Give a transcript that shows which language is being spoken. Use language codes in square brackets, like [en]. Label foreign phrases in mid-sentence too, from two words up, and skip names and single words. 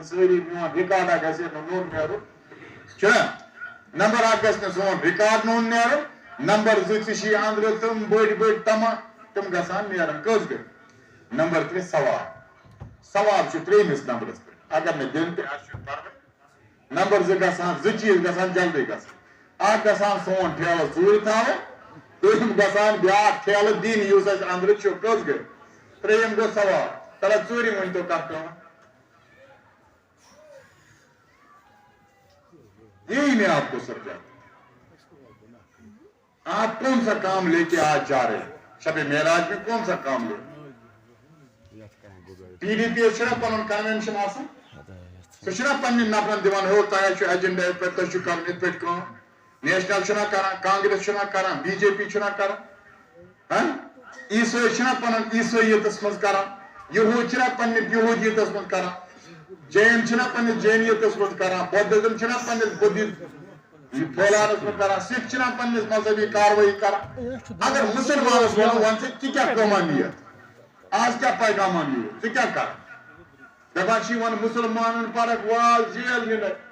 [ks] سٲری میون رِکاڈا گژھِ نہٕ نوٚن نیرُن چھُنا نمبر اکھ گژھِ نہٕ سون رِکاڈ نوٚن نیرُن نمبر زٕ ژٕ چھِ أنٛدرٕ تِم بٔڑۍ تما تِم گژھان نیرن کٔژ گٔے نمبر ترٛےٚ ثواب چھُ ترٛیٚیمِس نمبرس پٮ۪ٹھ اگر نہٕ دِن تہِ اَسہِ چھُ پرواے نمبر زٕ گژھان زٕ چیٖز گژھان جلدی گژھان اکھ گژھان سون ٹھیلہٕ ژوٗرِ تھاوُن دوٚیِم گژھان بیٛاکھ ٹھیلہٕ دِنۍ یُس اَسہِ أنٛدرٕ چھُ کٔژ گٔے ترٛیٚیِم گوٚو ثواب تَلہٕ ژوٗرِم ؤنۍتو کتھ پیٚوان [ur] یہی میں آپ کو سمجھاتا آپ کون سا کام لے کے آج جا رہے ہیں شب معراج میں کون سا کام لے پی ڈی پی [ks] چھنا پنن کنونشن آسان سُہ چھنا پننٮ۪ن نفرن دِوان ہو تۄہہِ چھُ ایجنڈا یِتھ پٲٹھۍ تۄہہِ چھُ کرُن یِتھ پٲٹھۍ کٲم نیشنل چھُنا کران کانگریس چھُنا کران بی جے پی چھُنا کران عیسٲے چھِنا پنُن عیسٲییتس منٛز کران یہوٗد چھِنا پننِس یہوٗدیتس منٛز کران جین چھِنا پننِس جینیتس منٛز کران بودھزم چھِنا پننِس پھٲلاونس منٛز کران سکھ چھِنا پننِس مذہبی کاروٲیی کران اگر مسلمانس ونو ون ژٕ تہِ کیٛاہ کٲما نِیتھ آز کیٛاہ پیغاما نِیو ژٕ کیٛاہ کر دپان چھِ یِمن مسلمانن پرکھ واز جیل نِنہٕ